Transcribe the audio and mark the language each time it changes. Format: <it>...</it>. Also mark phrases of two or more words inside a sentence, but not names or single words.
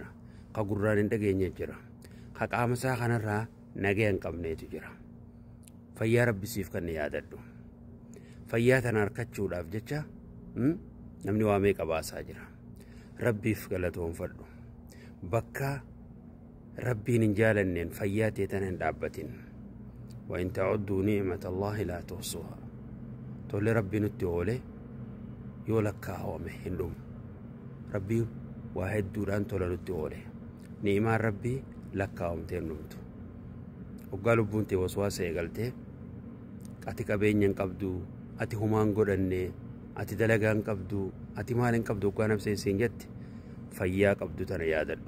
<om>Ka gurraan hin dhageenye jira. Ka qaamasaa kanarraa nagayaan qabneetu jira. Fayyaa rabbisiif kan yaadadhu. Fayyaa tana harkachuudhaaf jecha namni waa meeqa baasaa jira. Rabbiif galatoonfadhu. Bakka rabbiin hin jaalanneen fayyaa teetan hin dhaabbatin.</om> <ar>وإن تعدوا نعمة الله لا تحصوها.</ar> <om>Tole rabbi nutti oole yoo lakkaa'ame hin dhumu. Rabbi waa hedduudhaan tola nutti oole. Ni'imaan rabbii lakkaa'amtee hin dhumtu. Waggaa lubbuun tee waswaasa eegaltee ati qabeenya hin qabdu, ati humaan godhanne, ati dalagaa hin qabdu, ati maal hin qabdu waggaa nabseensiin jette fayyaa qabdu tana yaadadhu.</om>